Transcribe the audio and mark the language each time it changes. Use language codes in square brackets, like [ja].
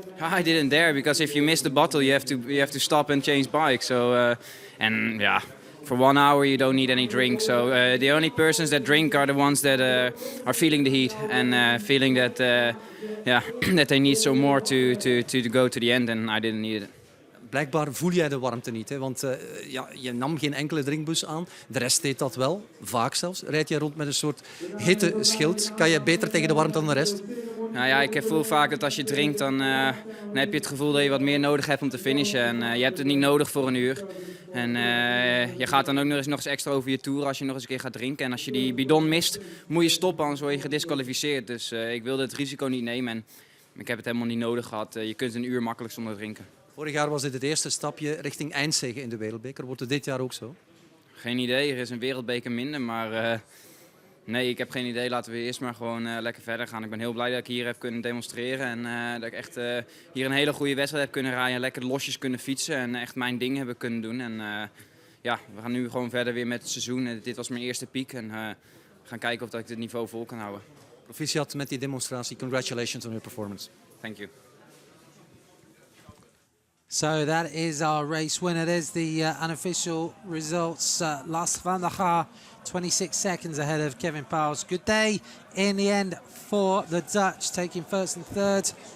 [en] I didn't dare, because if you miss the bottle, you have to stop and change bike. So for 1 hour you don't need any drink. So the only persons that drink are the ones that are feeling the heat and feeling that that they need some more to go to the end, and I didn't need it. [nl] Blijkbaar voel jij de warmte niet, hè? Want je nam geen enkele drinkbus aan. De rest deed dat wel, vaak zelfs. Rijd jij rond met een soort hitteschild? Kan je beter tegen de warmte dan de rest? Nou ja, ik voel vaak dat als je drinkt, dan heb je het gevoel dat je wat meer nodig hebt om te finishen. En je hebt het niet nodig voor 1 uur. En je gaat dan ook nog eens extra over je toer als je nog eens een keer gaat drinken. En als je die bidon mist, moet je stoppen, anders word je gedisqualificeerd. Dus ik wilde het risico niet nemen en ik heb het helemaal niet nodig gehad. Je kunt 1 uur makkelijk zonder drinken. Vorig jaar was dit het eerste stapje richting eindzege in de wereldbeker. Wordt het dit jaar ook zo? Geen idee, er is een wereldbeker minder, maar nee, ik heb geen idee. Laten we eerst maar gewoon lekker verder gaan. Ik ben heel blij dat ik hier heb kunnen demonstreren en dat ik echt hier een hele goede wedstrijd heb kunnen rijden. Lekker losjes kunnen fietsen en echt mijn ding hebben kunnen doen. En we gaan nu gewoon verder weer met het seizoen. Dit was mijn eerste piek en we gaan kijken of ik dit niveau vol kan houden. Proficiat met die demonstratie. [en] Congratulations on your performance. Thank you. So that is our race winner. There's the unofficial results. Lars van der Haar, 26 seconds ahead of Kevin Pauws. Good day in the end for the Dutch, taking first and third.